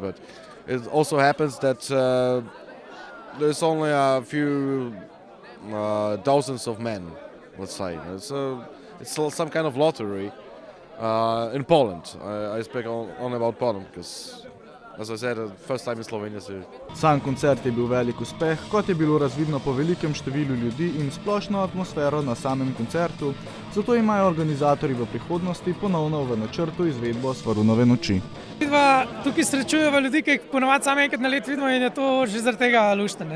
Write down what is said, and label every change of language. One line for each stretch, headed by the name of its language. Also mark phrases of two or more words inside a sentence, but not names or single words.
English: But it also happens that there's only a few thousands of men, let's say. It's some kind of lottery. In Poland. I speak only about Poland, because, as I said, first time in Slovenia.
Slovenian: Sam koncert je bil velik uspeh, kot je bilo razvidno po velikem številu ljudi in splošno atmosfero na samem koncertu, zato imajo organizatorji v prihodnosti ponovno v načrtu izvedbo Svarunove noči. Tukaj srečujemo ljudi, ki jih ponavadi samo enkrat na let vidimo, in je to že zaradi tega luštno.